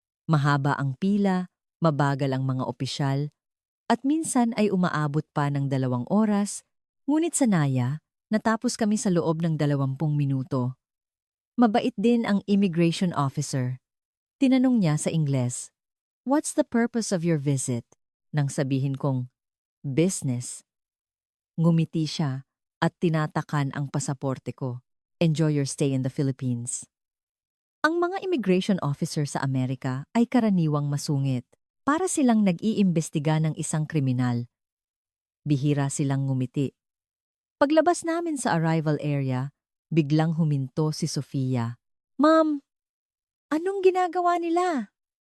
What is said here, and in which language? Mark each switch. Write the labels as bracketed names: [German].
[Filipino] Mahaba ang pila, mabagal ang mga opisyal, at minsan ay umaabot pa ng 2 oras, ngunit sa Naya, natapos kami sa loob ng 20 minuto. Mabait din ang immigration officer. Tinanong niya sa Ingles, [English] "What's the purpose of your visit?" [Filipino] Nang sabihin kong, "Business." Ngumiti siya at tinatakan ang pasaporte ko. [English] Enjoy your stay in the Philippines. [Filipino] Ang mga immigration officer sa Amerika ay karaniwang masungit. Para silang nag-iimbestiga ng isang kriminal. Bihira silang ngumiti. Paglabas namin sa arrival area, biglang huminto si Sofia. Ma'am, anong ginagawa nila?